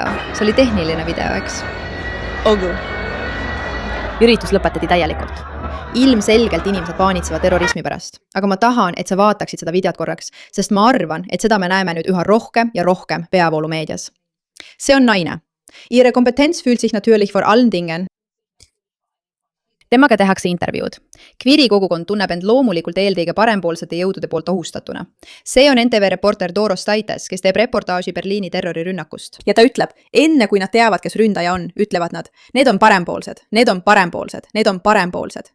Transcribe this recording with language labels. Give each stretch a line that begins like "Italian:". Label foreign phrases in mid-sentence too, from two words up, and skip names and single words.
Estonian: See oli tehniline video, eks? Olgu. Üritus lõpetati täielikult. Ilmselgelt inimesed paanitsevad terrorismi pärast. Aga ma tahan, et sa vaataksid seda videot korraks, sest ma arvan, et seda me näeme nüüd üha rohkem ja rohkem peavoolumeedias. See on naine.
German: Ihre Kompetenz fühlt sich natürlich vor allen Dingen.
Estonian: Temaga tehakse intervjuud. Kviri kogukond tunneb end loomulikult eelkõige parempoolsete jõudude poolt ohustatuna. See on NTV reporter Doros Taites, kes teeb reportaaži Berliini terrorirünnakust. Ja ta ütleb, enne kui nad teavad, kes ründaja on, ütlevad nad, need on parempoolsed, need on parempoolsed, need on parempoolsed.